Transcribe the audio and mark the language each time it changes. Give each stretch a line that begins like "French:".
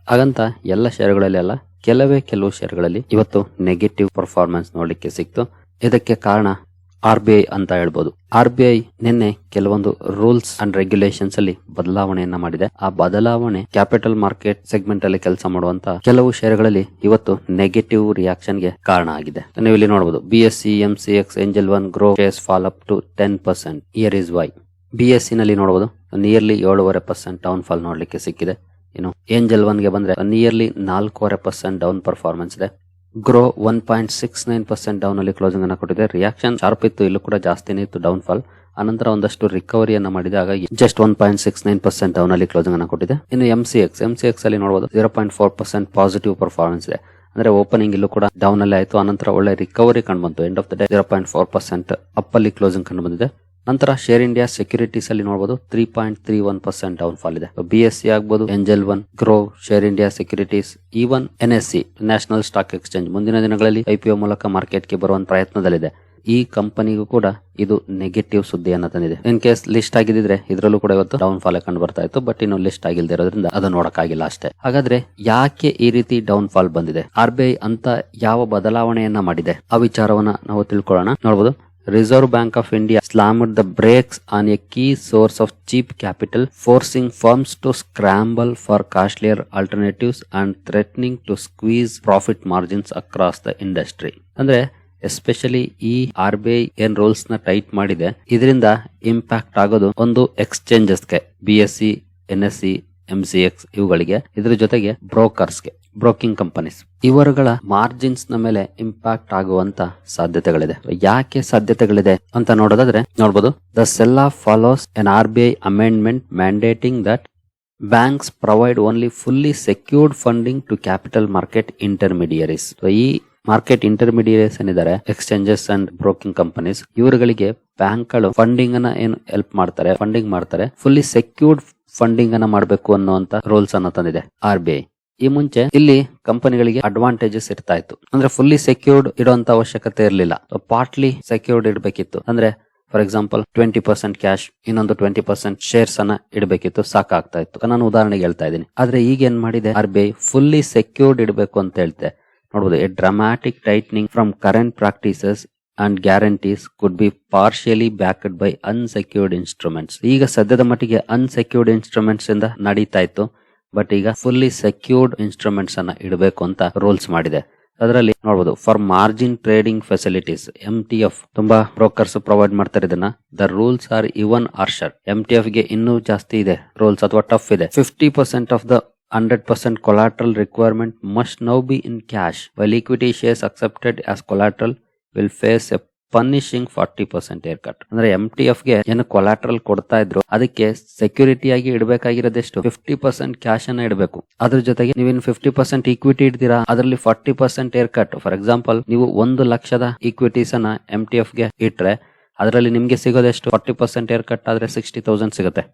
Kannada: ಹಾಗಂತ ಎಲ್ಲ ಷೇರುಗಳಲ್ಲಿ ಅಲ್ಲ, ಕೆಲವು ಷೇರುಗಳಲ್ಲಿ ಇವತ್ತು ನೆಗೆಟಿವ್ ಪರ್ಫಾರ್ಮೆನ್ಸ್ ನೋಡ್ಲಿಕ್ಕೆ ಸಿಕ್ತು. ಇದಕ್ಕೆ ಕಾರಣ RBI ಅಂತ ಹೇಳ್ಬೋದು. RBI ನಿನ್ನೆ ಕೆಲವೊಂದು ರೂಲ್ಸ್ ಅಂಡ್ ರೆಗ್ಯುಲೇಷನ್ಸ್ ಅಲ್ಲಿ ಬದಲಾವಣೆಯನ್ನ ಮಾಡಿದೆ. ಆ ಬದಲಾವಣೆ ಕ್ಯಾಪಿಟಲ್ ಮಾರ್ಕೆಟ್ ಸೆಗ್ಮೆಂಟ್ ಅಲ್ಲಿ ಕೆಲಸ ಮಾಡುವಂತ ಕೆಲವು ಷೇರುಗಳಲ್ಲಿ ಇವತ್ತು ನೆಗೆಟಿವ್ ರಿಯಾಕ್ಷನ್ ಗೆ ಕಾರಣ ಆಗಿದೆ. ನೀವು ಇಲ್ಲಿ ನೋಡಬಹುದು,
English: BSE, MCX, Angel One, Grow shares fall up to 10%. Here is why.
Kannada: BSE ನಲ್ಲಿ ನೋಡಬಹುದು ನಿಯರ್ಲಿ 7.5% ಡೌನ್ ಫಾಲ್ ನೋಡ್ಲಿಕ್ಕೆ ಸಿಕ್ಕಿದೆ. ಇನ್ನು ಏಂಜಲ್ ಒನ್ ಗೆ ಬಂದ್ರೆ ನಿಯರ್ಲಿ 4.5% ಡೌನ್ ಪರ್ಫಾರ್ಮೆನ್ಸ್ ಇದೆ. ಗ್ರೋ 1.69% ಡೌನ್ ಅಲ್ಲಿ ಕ್ಲೋಸಿಂಗ್ ಅನ್ನ ಕೊಟ್ಟಿದೆ. ರಿಯಾಕ್ಷನ್ ಶಾರ್ಪ್ ಇತ್ತು, ಇಲ್ಲೂ ಕೂಡ ಜಾಸ್ತಿನೇ ಇತ್ತು ಡೌನ್ ಫಾಲ್. ಅನಂತರ ಒಂದಷ್ಟು ರಿಕವರಿಯನ್ನ ಮಾಡಿದೆ, ಹಾಗಾಗಿ ಜಸ್ಟ್ 1.69% ಡೌನ್ ಅಲ್ಲಿ ಕ್ಲೋಸಿಂಗ್ ಅನ್ನ ಕೊಟ್ಟಿದೆ. ಇನ್ನು MCX ಅಲ್ಲಿ ನೋಡಬಹುದು 0.4% ಪಾಸಿಟಿವ್ ಪರ್ಫಾರ್ಮೆನ್ಸ್ ಇದೆ. ಅಂದ್ರೆ ಓಪನಿಂಗ್ ಇಲ್ಲೂ ಕೂಡ ಡೌನ್ ಅಲ್ಲಿ ಆಯ್ತು, ಅನಂತರ ಒಳ್ಳೆ ರಿಕವರಿ ಕಂಡು ಬಂತು. End of the day 0.4% up ಅಲ್ಲಿ ಕ್ಲೋಸಿಂಗ್ ಕಂಡು ಬಂದಿದೆ. ನಂತರ ಶೇರ್ ಇಂಡಿಯಾ ಸೆಕ್ಯೂರಿಟೀಸ್ ಅಲ್ಲಿ ನೋಡಬಹುದು 3.31% ಡೌನ್ ಫಾಲ್ ಇದೆ. BSE ಆಗ್ಬಹುದು, angel one, grow, share India securities, even NSE national stock exchange ಮುಂದಿನ ದಿನಗಳಲ್ಲಿ IPO ಮೂಲಕ ಮಾರ್ಕೆಟ್ ಗೆ ಬರುವಂತ ಪ್ರಯತ್ನದಲ್ಲಿದೆ. ಈ ಕಂಪನಿಗೂ ಕೂಡ ಇದು ನೆಗೆಟಿವ್ ಸುದ್ದಿಯನ್ನ ತಂದಿದೆ. ಇನ್ ಕೇಸ್ ಲಿಸ್ಟ್ ಆಗಿದ್ರೆ ಇದರಲ್ಲೂ ಕೂಡ ಇವತ್ತು ಡೌನ್ ಫಾಲ್ ಕಂಡು ಬರ್ತಾ ಇತ್ತು. ಬಟ್ ಇನ್ನು ಲಿಸ್ಟ್ ಆಗಿಲ್ದೇ ಇರೋದ್ರಿಂದ ಅದು ನೋಡಕ್ಕಾಗಿಲ್ಲ ಅಷ್ಟೇ. ಹಾಗಾದ್ರೆ ಯಾಕೆ ಈ ರೀತಿ ಡೌನ್ ಫಾಲ್ ಬಂದಿದೆ, RBI ಅಂತ ಯಾವ ಬದಲಾವಣೆಯನ್ನ ಮಾಡಿದೆ, ಆ ವಿಚಾರವನ್ನ ನಾವು ತಿಳ್ಕೊಳ್ಳೋಣ.
English: ನೋಡಬಹುದು, Reserve Bank of India slammed the brakes on a key source of cheap capital, forcing firms to scramble for costlier alternatives and threatening to squeeze profit margins across the industry.
Kannada: ಅಂದ್ರೆ ಎಸ್ಪೆಷಲಿ ಈ RBI ಏನ್ rules ನ tight ಮಾಡಿದೆ, ಇದರಿಂದ impact ಆಗೋದು ಒಂದು ಎಕ್ಸ್ಚೇಂಜಸ್ಗೆ, BSE, NSE, MCX ಇವುಗಳಿಗೆ, ಇದ್ರ ಜೊತೆಗೆ ಬ್ರೋಕರ್ಸ್ಗೆ, ಬ್ರೋಕಿಂಗ್ ಕಂಪನೀಸ್, ಇವರುಗಳ ಮಾರ್ಜಿನ್ಸ್ ನ ಮೇಲೆ ಇಂಪ್ಯಾಕ್ಟ್ ಆಗುವಂತ ಸಾಧ್ಯತೆಗಳಿದೆ. ಯಾಕೆ ಸಾಧ್ಯತೆಗಳಿದೆ ಅಂತ ನೋಡೋದಾದ್ರೆ ನೋಡಬಹುದು,
English: The selloff follows an RBI amendment mandating that banks provide only fully secured funding to capital market intermediaries.
Kannada: ಈ ಮಾರ್ಕೆಟ್ ಇಂಟರ್ಮಿಡಿಯರೀಸ್ ಏನಿದ್ದಾರೆ, ಎಕ್ಸ್ಚೇಂಜಸ್ ಅಂಡ್ ಬ್ರೋಕಿಂಗ್ ಕಂಪನೀಸ್, ಇವರುಗಳಿಗೆ ಬ್ಯಾಂಕ್ಗಳು ಫಂಡಿಂಗ್ ಅನ್ನ ಏನು ಹೆಲ್ಪ್ ಮಾಡ್ತಾರೆ, ಫಂಡಿಂಗ್ ಮಾಡ್ತಾರೆ, ಫುಲ್ಲಿ ಸೆಕ್ಯೂರ್ಡ್ ಫಂಡಿಂಗ್ ಅನ್ನ ಮಾಡಬೇಕು ಅನ್ನುವಂತ ರೂಲ್ಸ್ ಅನ್ನ ತಂದಿದೆ RBI. ಈ ಮುಂಚೆ ಇಲ್ಲಿ ಕಂಪನಿಗಳಿಗೆ ಅಡ್ವಾಂಟೇಜಸ್ ಇರ್ತಾ ಇತ್ತು. ಅಂದ್ರೆ ಫುಲ್ಲಿ ಸೆಕ್ಯೂರ್ಡ್ ಇಡುವಂತ ಅವಶ್ಯಕತೆ ಇರಲಿಲ್ಲ, ಪಾರ್ಟ್ಲಿ ಸೆಕ್ಯೂರ್ಡ್ ಇಡಬೇಕಿತ್ತು. ಅಂದ್ರೆ ಫಾರ್ ಎಕ್ಸಾಂಪಲ್ 20% ಕ್ಯಾಶ್, ಇನ್ನೊಂದು 20% ಶೇರ್ಸ್ ಅನ್ನ ಇಡಬೇಕಿತ್ತು, ಸಾಕಾಗ್ತಾ ಇತ್ತು. ನಾನು ಉದಾಹರಣೆಗೆ ಹೇಳ್ತಾ ಇದ್ದೀನಿ. ಆದ್ರೆ ಈಗ ಏನ್ ಮಾಡಿದೆ RBI, ಫುಲ್ಲಿ ಸೆಕ್ಯೂರ್ಡ್ ಇಡಬೇಕು ಅಂತ ಹೇಳ್ತೆ.
English: ನೋಡಬಹುದು, a dramatic tightening from current practices and guarantees could be partially backed by unsecured instruments.
Kannada: ಈಗ ಸದ್ಯದ ಮಟ್ಟಿಗೆ ಅನ್ಸೆಕ್ಯೂರ್ಡ್ ಇನ್ಸ್ಟ್ರೂಮೆಂಟ್ಸ್ ಇಂದ ನಡೀತಾ ಇತ್ತು, ಬಟ್ ಈಗ ಫುಲ್ಲಿ ಸೆಕ್ಯೂರ್ಡ್ ಇನ್ಸ್ಟ್ರೂಮೆಂಟ್ಸ್ ಅನ್ನ ಇಡಬೇಕು ಅಂತ ರೂಲ್ಸ್ ಮಾಡಿದೆ. ಅದರಲ್ಲಿ ನೋಡಬಹುದು, for margin trading facilities, MTF ತುಂಬಾ ಬ್ರೋಕರ್ಸ್ ಪ್ರೊವೈಡ್ ಮಾಡ್ತಾರೆ ಇದನ್ನ.
English: The rules are even harsher.
Kannada: MTF ಗೆ ಇನ್ನೂ ಜಾಸ್ತಿ ಇದೆ ರೂಲ್ಸ್, ಅಥವಾ ಟಫ್ ಇದೆ.
English: 50% of the 100% collateral requirement must now be in cash, while equity shares accepted as collateral will face a punishing 40% haircut.
Kannada: ಅಂದ್ರೆ MTF ಗೆ ಏನು ಕೊಲಾಟ್ರಲ್ ಕೊಡ್ತಾ ಇದ್ರು, ಅದಕ್ಕೆ ಸೆಕ್ಯೂರಿಟಿ ಆಗಿ ಇಡಬೇಕಾಗಿರೋದೆಷ್ಟು 50% ಕ್ಯಾಶ್ ಅನ್ನ ಇಡಬೇಕು. ಅದ್ರ ಜೊತೆಗೆ ನೀವೇನು 50% ಈಕ್ವಿಟಿ ಇಡ್ತೀರಾ, ಅದರಲ್ಲಿ 40% ಹೇರ್ ಕಟ್. ಫಾರ್ ಎಕ್ಸಾಂಪಲ್, ನೀವು 1 ಲಕ್ಷದ ಈಕ್ವಿಟೀಸ್ ಅನ್ನ MTF ಗೆ ಇಟ್ರೆ ಅದರಲ್ಲಿ ನಿಮ್ಗೆ ಸಿಗೋದೆಷ್ಟು 40% ಹೇರ್ ಕಟ್ ಆದ್ರೆ 60,000 ಸಿಗುತ್ತೆ.